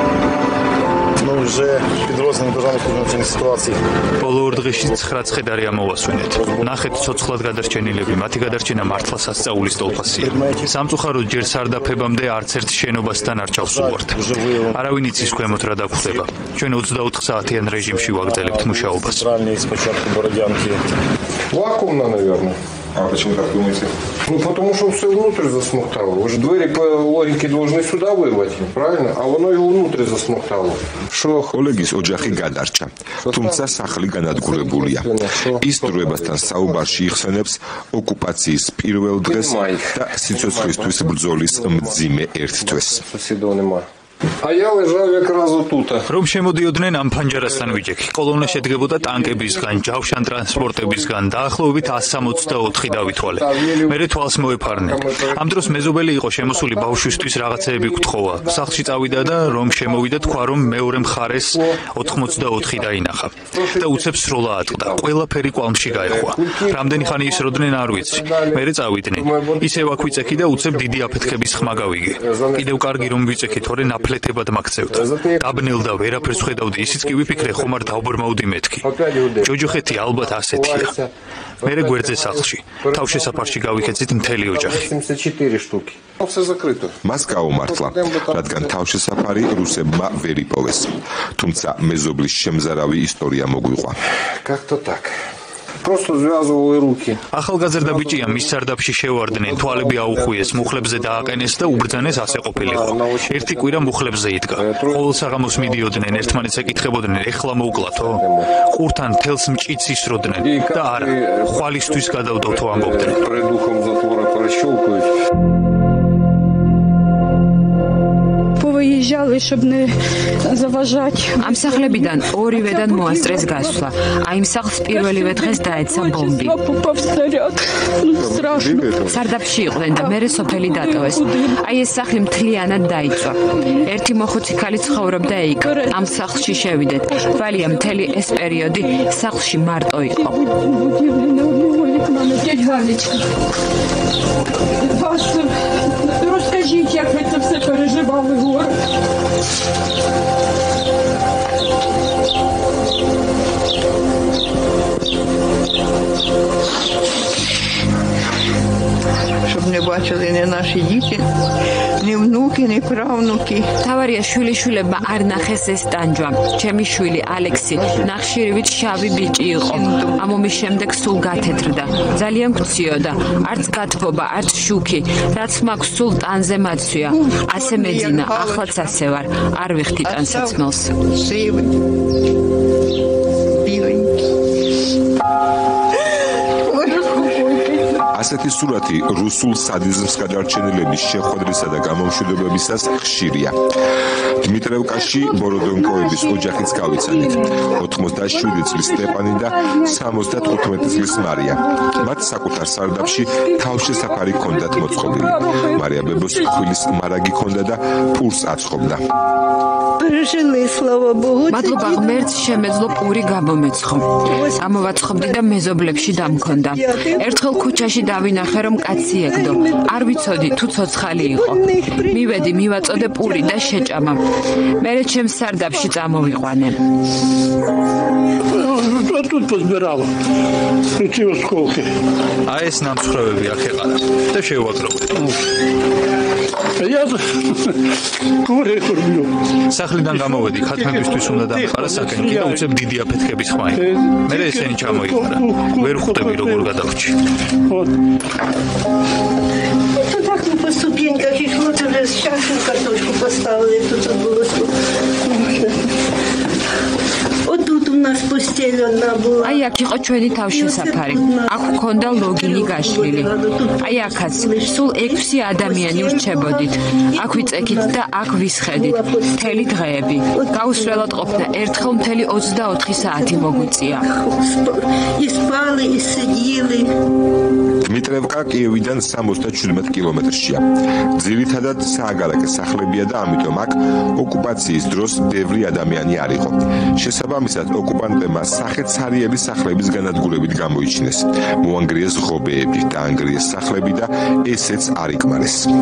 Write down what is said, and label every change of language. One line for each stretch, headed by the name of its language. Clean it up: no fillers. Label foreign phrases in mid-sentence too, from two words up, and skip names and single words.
Georgian: ბოლო ორ დღეში 9 ცხედარი ამოვასვენეთ. ნახეთ ცოცხლად გადარჩენილები, მათი გადარჩენა მართლა სასწაულის ტოლფასია. სამწუხაროდ ჯერ სარდაფებამდე არც ერთ შენობასთან არ ჩავსულვართ. არავინ იცის ქვემოთ რა დაგხვდება. ჩვენ 24 საათიან რეჟიმში ვაგრძელებთ მუშაობას.
Russian: Вакуумно, наверное. А почему так думаете? Ну, потому что все внутрь засмоктало. Вы же двери по логике должны сюда вырвать, правильно? А оно его внутрь засмоктало.
Georgian: ოლეგის ოჯახი გადარჩა, თუმცა სახლი განადგურებულია. ის დროებასთან საუბარში იხსენებს ოკუპაციის პირველ დღეს და სიცოცხლისთვის ბრძოლის მძიმე ერთ თვეს.
Russian: А я лежал как раз вот тут.
Georgian: რომ შემოდიოდნენ ამ ფანჯარასთან ვიჯექი. კოლონა შედგებოდა ტანკებისგან, ჯავშან ტრანსპორტებისგან, დაახლოებით 164 დავითვალე. მერე თვალს მოეფარნენ. ამ დროს მეზობელი იყო შემოსული ბავშვისთვის რაღაცეები გთხოვა. სახლში წავიდა და რომ შემოვიდა თქვა რომ მეორე მხარეს 84 დაინახა. და უცებ სროლა ატყდა. ყველაფერი კვალმში გაეხვა. რამდენი ხანი ისროდნენ არ ვიცი. მერე წავიდნენ. ისევ აქ ვიწექი და უცებ დიდი აფეთქების ხმა გავიგე. კიდევ კარგი რომ ვიწექი, თორე ნაფლეთებად მაქცევდა. დაბნელდა ვერაფერს ხედავდი, ისიც კი ვიფიქრე ხომ არ დავბრმავდი მეთქი. ჯოჯოხეთი ალბათ ასეთია. მერე გვერდზე სახლში. თავშესაფარში გავიქეცით მთელი ოჯახი.
Russian: 74 штуки. Все закрыто.
Georgian: მას გაუმართლა, რადგან თავშესაფარი რუსებმა ვერ იპოვეს. თუმცა მეზობლის შემზარავი ისტორია მოგვიყვა.
Russian: Как-то так. Просто связывал руки.
Georgian: ახალგაზრდა ბიჭია მის სარდაფში შევარდნენ, თვალები აუხვიეს, მუხლებზე დააყენეს და უბრძანეს ასე ყოფილიყო. ერთი კვირა მუხლებზე იდგა. ყოველ საღამოს მიდიოდნენ, ერთმანეთს ეკითხებოდნენ, ეხლა მოვკლათო? ყურთან თელს მჭიც ისროდნენ და არა, ხვალისთვის გადავდოთო ამბობდნენ.
Russian: Перед ухом затвора прощелкают. Выезжали, чтобы не заважать.
Georgian: ამ სახლებიდან ორივედან მოასწრეს გასვლა. აი იმ სახლს პირველივე დღეს დაეცა ბომბი.
Ukrainian: Попав снаряд. Страшно.
Georgian: სარდაფში იყვნენ და მერე სოფელი დატოვეს. აი ეს სახლი მთლიანად დაიწვა. ერთი მოხუცი ქალი ცხოვრობდა იქ. ამ სახლში შევიდეთ. თვალია მთელი ეს პერიოდი სახლში მარტო იყო.
Russian: Расскажите, как это все переживал Егор.
Ukrainian: Щоб не бачили ні наші діти, ні внуки, ні правнуки.
Georgian: თავარია შვილიშვილებმა არ ნახეს ეს ტანჯვა. ჩემი შვილი ალექსი ნახშირივით შავი ბიჭი იყო. ამ ომის შემდეგ სულ გათეთრდა. ძალიან გციოდა. არც გათბობა, არც შუქი. რაც მაქვს სულ ტანზე მაცვია. ასე მეძინა, ახლაც ასე ვარ. არ ვიხდი ტანსაცმელს.
Ukrainian: Сивий, біленький.
Georgian: ასეთი სურათი რუსულ სადიზმს გადარჩენილების შეხვედრისა და გამომშვიდობებისას ხშირია. დიმიტრევკაში ბოროდონკოების ოჯახიც გავიცანით. 87 წლის სტეპანი და 75 წლის მარია. მათ საკუთარ სარდაფში თავშესაფარი ჰქონდათ მოწყობილი. მარია ბებოს ხვილის მარაგი ჰქონდა და პურს აცხობდა.
Russian: Пережили, слава Богу.
Georgian: მადლობა ღმერთს შემეძლო პური გამომეცხო. ამოვაცხობდი და მეზობლებში დამქონდა. ერთხელ ქუჩაში დავინახე რომ კაცი ეგდო. არ ვიცოდი თუ ცოცხალი იყო. მივედი, მივაწოდე პური და შეჭამა. მერე ჩემს სარდაფში წამოვიყვანე.
Ukrainian: Тут позбирала. Ці осколки.
Georgian: აი ეს ნამსხვრევები აქ ეყარა და შევაგროვე. Я курე კურბიო. სახლიდან გამოვედი, ქათმებისთვის უნდა დამყარა საკენკი და უცებ დიდი აფეთქების ხმა იყო. მერე ესენი ჩამოიყარა. ვერ ხვდები როგორ გადავრჩი.
Russian: Тут так по ступеньках и вот уже сейчас картошку поставили, тут было. Вот тут у нас постель одна была.
Georgian: აი აქ იყო ჩვენი თავშესაფარი. აქ ჰქონდა ლოგინი გაშლილი. აი აქაც სულ 6 ადამიანი ვრჩებოდით. აქ ვიწექით და აქ ვისხედით. მთელი დღეები. გაუსვლელად ყოფნა ერთხელ მთელი 24 საათი მოგვიწია.
Russian: И спали, и сидели.
Georgian: დიმიტრევკა კიევიდან 77 კილომეტრშია. ძირითადად სააგარაკე სახლებია და ამიტომ აქ ოკუპაციის დროს ბევრი ადამიანი არ იყო. შესაბამისად, ოკუპანტებმა სახეცარიელი სახლების განადგურებით გამოიჩინეს. მოანგრიეს ღობეები, დაანგრიეს სახლები და ესეც არ იკმარეს.